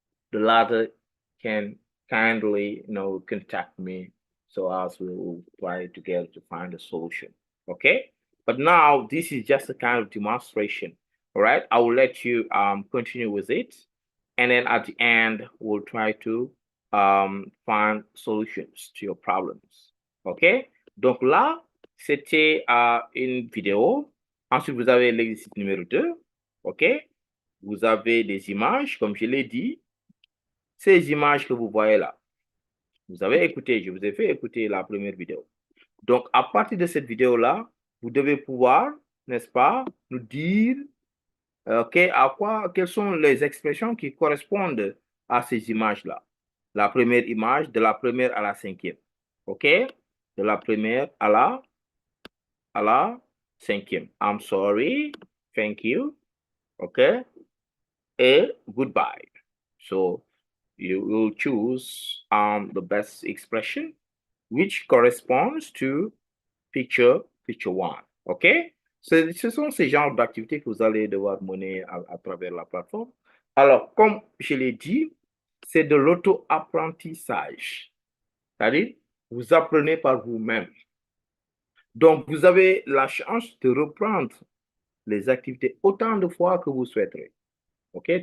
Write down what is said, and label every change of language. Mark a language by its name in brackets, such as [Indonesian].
[English] The latter can kindly, contact me, so as we will try together to find a solution. Okay. But now this is just a kind of demonstration. All right. I will let you continue with it. And then at the end, we'll try to find solutions to your problems. OK? [French] Donc là, c'était une vidéo. Ensuite, vous avez l'exercice numéro 2. OK? Vous avez des images, comme je l'ai dit. Ces images que vous voyez là, vous avez écouté, je vous ai fait écouter la première vidéo. Donc, à partir de cette vidéo-là, vous devez pouvoir, n'est-ce pas, nous dire, OK, quelles sont les expressions qui correspondent à ces images-là. La première image, de la première à la cinquième. OK? De la première à la cinquième. [English] I'm sorry, thank you, OK? [French] Et goodbye. [English] So, you will choose the best expression which corresponds to picture 1. OK? [French] Ce sont ces genres d'activités que vous allez devoir mener à travers la plateforme. Alors, comme je l'ai dit, c'est de l'auto-apprentissage. C'est-à-dire, vous apprenez par vous-même. Donc, vous avez la chance de reprendre les activités autant de fois que vous souhaiterez. OK?